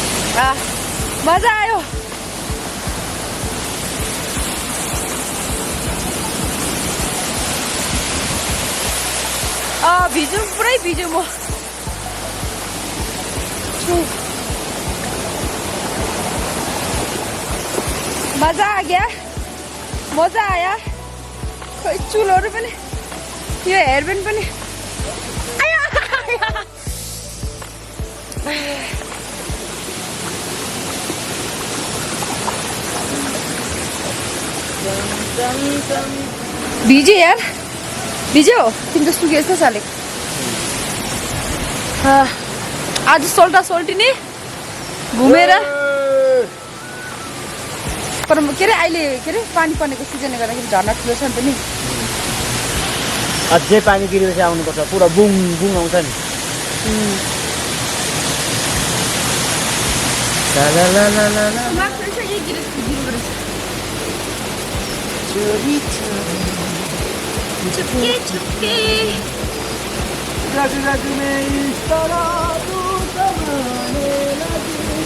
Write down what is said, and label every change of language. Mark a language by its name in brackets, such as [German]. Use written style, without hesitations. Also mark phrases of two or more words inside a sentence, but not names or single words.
[Nepali] मजा आयो। भिजौँ, पुरै भिजौँ म। [Hindi] मजा आ गया, मजा आया। [Nepali] खोइ चुलहरू पनि, यो हेयरब्यान्ड पनि। भिज्यो यार, भिज्यो। तिम्रो सुकेछ साले। आज सोल्टा सोल्टिने घुमेर तर के अरे अहिले के अरे पानी पर्नेको सिजनले गर्दाखेरि झर्ना ठुलो छ नि त नि। अझै पानी गिरेपछि आउनुपर्छ, पुरा बुङ बुङ आउँछ नि। [Hindi] ला ला ला ला ला ला चोरी चोरी चुपके चुपके रग रग में इस तरह तू समाने लगी